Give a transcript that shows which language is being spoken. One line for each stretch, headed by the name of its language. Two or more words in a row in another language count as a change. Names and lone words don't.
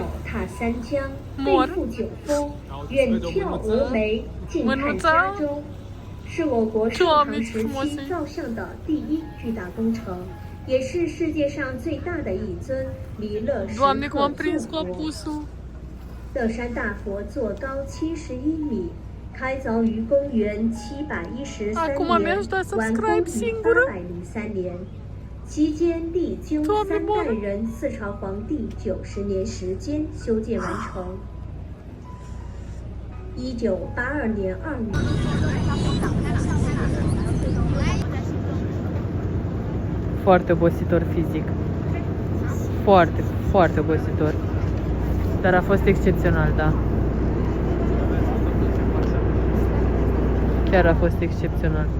Romanian: Mor! Mânuța! Doamne, ce frumos e! Doamne, cum am prins cu apusul!
Chinese: 乐山大佛座高71米，开凿于公元713年，完工于803年。期间历经3代人四朝皇帝90年时间修建完成。1982年2月。
Romanian: Foarte obositor fizic. Foarte, foarte obositor. Dar a fost excepțional, da. Chiar a fost excepțional.